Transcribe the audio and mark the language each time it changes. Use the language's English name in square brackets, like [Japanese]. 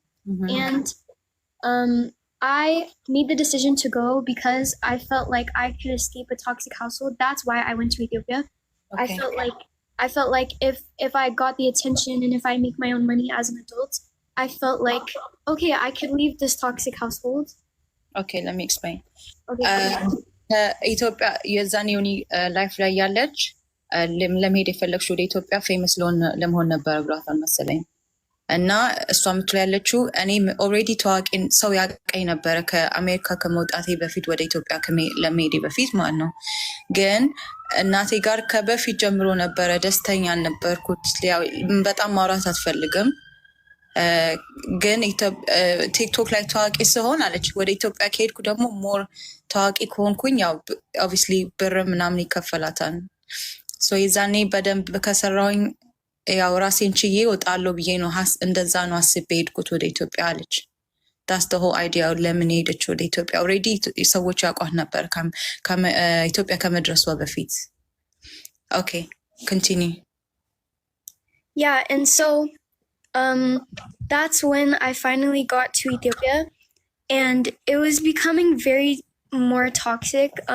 [English] And I made the decision to go because I felt like I could escape a toxic household. That's why I went to Ethiopia. Okay. I felt like if I got the attention and if I make my own money as an adult, I felt like, okay, I could leave this toxic household. Okay, let me explain. Okay. [Amharic] ኢትዮጵያ የዛን ዮኒ ላይፍ ላይ ያለች ለመሄድ የፈለግሽ ወደ ኢትዮጵያ ፌመስ ለመሆን ነበረ ብሏታል መሰለኝ። እና እሷ ምትል ያለችው እኔ ኦልሬዲ ታዋቂ ሰው ያቀኝ ነበረ ከአሜሪካ ከመውጣቴ በፊት ወደ ኢትዮጵያ ለመሄዴ በፊት ማለት ነው። ግን እናቴ ጋር ከበፊት ጀምሮ ነበረ ደስተኛ አልነበርኩት። በጣም ማውራት አትፈልግም። ግን ቲክቶክ ላይ ታዋቂ ስሆን አለች ወደ ኢትዮጵያ ከሄድኩ ደግሞ ሞር ታዋቂ ከሆንኩኝ ያው ኦብቪስሊ ብር ምናምን ይከፈላታል። ሶ የዛኔ በደንብ ከሰራውኝ ያው ራሴን ችዬ እወጣለሁ ብዬ ነው እንደዛ ነው አስቤ ሄድኩት ወደ ኢትዮጵያ አለች። [English] ዳስ ደ ሆል አይዲያ [Amharic] ለምን ሄደች ወደ ኢትዮጵያ። ኦልሬዲ ሰዎች ያውቋት ነበር ኢትዮጵያ ከመድረሷ በፊት። ኦኬ ኮንቲኒው። [English] Yeah, and so that's when I finally got to Ethiopia, and it was becoming very more toxic.